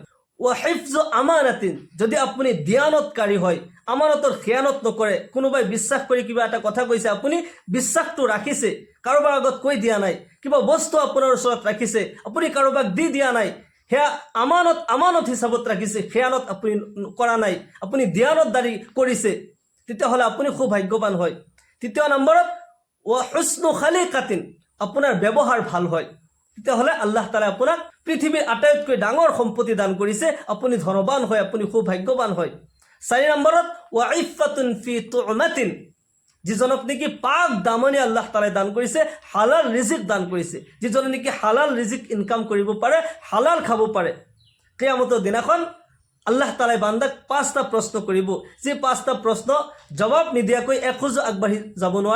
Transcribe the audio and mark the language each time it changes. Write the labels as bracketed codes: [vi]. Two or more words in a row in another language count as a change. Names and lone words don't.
[ar] وحفظ أمانة, [as] যদি আপুনি দিয়ানতকাৰী হয়, আমানতৰ খিয়ানত নকৰে, কোনোবাই বিশ্বাস কৰি কিবা এটা কথা কৈছে, আপুনি বিশ্বাসটো ৰাখিছে, কাৰোবাৰ আগত কৈ দিয়া নাই, কিবা বস্তু আপোনাৰ ওচৰত ৰাখিছে, আপুনি কাৰোবাক দি দিয়া নাই, সেয়া আমানত হিচাপত ৰাখিছে, খেয়ানত আপুনি কৰা নাই, আপুনি দিয়ানতদাৰী কৰিছে, তেতিয়াহ'লে আপুনি সৌভাগ্যৱান হয়। 3 নম্বৰত [ar] وحسن خليقة, [as] আপোনাৰ ব্যৱহাৰ ভাল হয়, তেতিয়াহ'লে আল্লাহ তাআলাই আপোনাক পৃথিৱীৰ আটাইতকৈ ডাঙৰ সম্পত্তি দান কৰিছে, আপুনি ধনৱান হয়, আপুনি সৌভাগ্যৱান হয়। [ar] 4 নম্বৰত وعفة في طعمة, [as] যিজনক নেকি পাক দামনি আল্লাহ তাআলাই দান কৰিছে, হালাল ৰিজিক দান কৰিছে, যিজনে নেকি হালাল ৰিজিক ইনকাম কৰিব পাৰে, হালাল খাব পাৰে, কিয়ামতৰ দিনাখন আল্লাহ তাআলাই বান্দাক 5টা প্ৰশ্ন কৰিব, যে 5টা প্ৰশ্ন জবাব নিদিয়াকৈ এখোজো আগবাঢ়ি যাব নোৱাৰে।